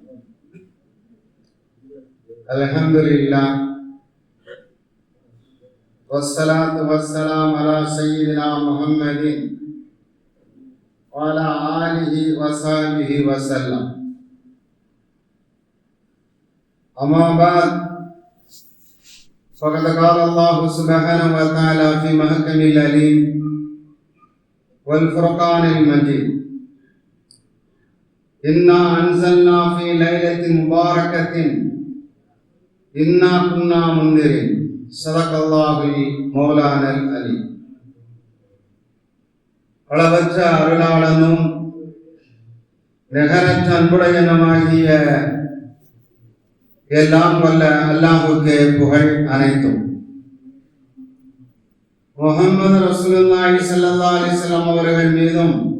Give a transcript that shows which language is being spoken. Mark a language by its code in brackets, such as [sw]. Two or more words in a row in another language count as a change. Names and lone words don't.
[ar] الحمد لله والصلاة والسلام على سيدنا محمد وعلى آله وصحبه وسلم. أما بعد فقد قال الله سبحانه وتعالى في محكم العليم والفرقان المجيد إنا أنزلنا في ليلة مباركة إنا كنا منذرين صدق الله مولانا العلي. [ta] அளவற்ற அருளாளனும் நிகரற்ற அன்புடையனுமாகிய எல்லாம் வல்ல அல்லாஹ்வுக்கே புகழ் அனைத்தும். [ar] محمد رسول الله صلى الله عليه وسلم [ta] அவர்கள் மீதும்